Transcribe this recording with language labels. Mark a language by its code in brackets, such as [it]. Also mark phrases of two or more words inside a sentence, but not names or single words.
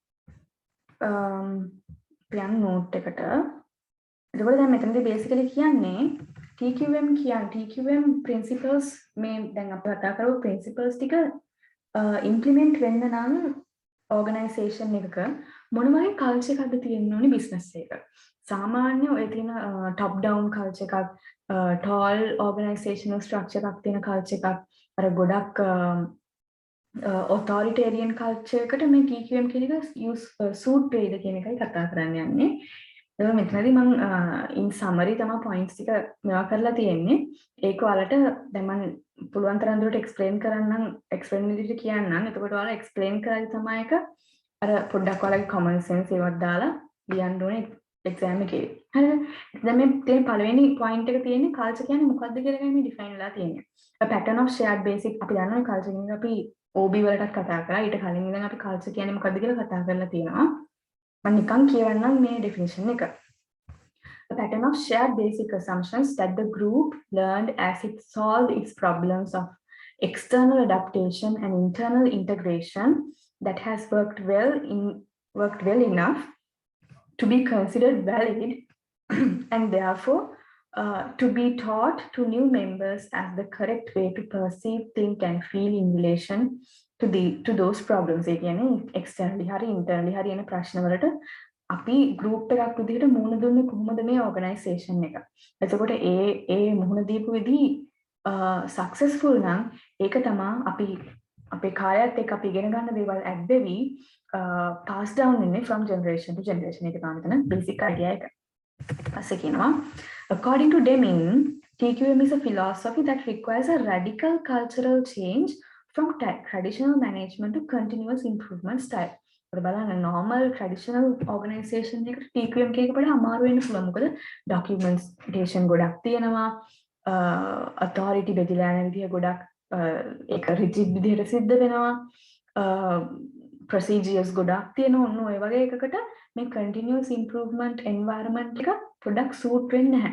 [si] අපි යන note එකට. එතකොට දැන් මෙතනදී basically කියන්නේ [en] TQM principles [si] මේ දැන් අපි කතා කරපු principles ටික implement වෙන්න නම් organization එකක මොන වගේ culture එකක්ද තියෙන්න ඕනේ business එක. සාමාන්‍ය ඔය තියෙන [en] top down culture [si] එකක් [en] tall organizational structure [si] එකක් තියෙන culture එකක් අර ගොඩක් [en] authoritarian culture [si] එකට මේ TQM කියන එක suit වෙයිද කියන එකයි කතා කරන්න යන්නේ. ඒක මෙතනදී මම [en] in summary [si] තමයි points ටික මේවා කරලා තියෙන්නේ. ඒක ඔයාලට දැන් මම පුළුවන් තරම් දුරට explain විදිහට කියන්නම්. එතකොට ඔයාලා explain කරලා තමයි එක අර පොඩ්ඩක් ඔයාලගේ [en] common sense [si] ඒවත් දාලා ලියන්න ඕනේ exam එකේ. හරිද? දැන් මේ තියෙන පළවෙනි point එක තියෙන්නේ culture කියන්නේ මොකක්ද කියලා ගැන මේ define වෙලා තියෙන්නේ. [en] a pattern of shared basic [si] අපි දන්නවනේ culture කියන්නේ අපි OB වලටත් කතා කරා. ඊට කලින් ඉඳන් අපි culture කියන්නේ මොකක්ද කියලා කතා කරලා තියෙනවා. මම නිකන් කියවන්නම් මේ definition එක. [en] A pattern of shared basic assumptions that the group learned as it solved its problems of external adaptation and internal integration that has worked well enough to be considered valid and therefore to be taught to new members as the correct way to perceive, think and feel in relation to those problems. [si] ඒ කියන්නේ externally hari internally hari එන ප්‍රශ්න වලට අපි group එකක් විදිහට මුහුණ දුන්නේ කොහොමද මේ organisation එක. එතකොට ඒ මුහුණ දීපු විදිහ successful නම් ඒක තමයි අපි අපේ කායයත් එක්ක අපි ඉගෙන ගන්න දේවල් ඇද්දෙවි [en] pass down [si] වෙන්නේ [en] from generation to generation. [si] ඒක තමයි මෙතන [en] basic idea [si] එක. පස්සේ කියනවා [en] according to Deming, TQM is a philosophy that requires a radical cultural change from traditional management to continuous improvement style. [si] ඔයාලා බලන්න [en] normal traditional organization [si] එකට TQM එක වඩා අමාරු වෙන්න පුළුවන්. මොකද documentation ගොඩක් තියෙනවා, authority බෙදලා යන විදිය ගොඩක් ඒක rigid විදිහට සිද්ධ වෙනවා, procedures ගොඩක් තියෙනවා. ඔන්න ඔය වගේ එකකට මේ [en] continuous improvement environment [si] එක පොඩක් suit වෙන්නේ නැහැ.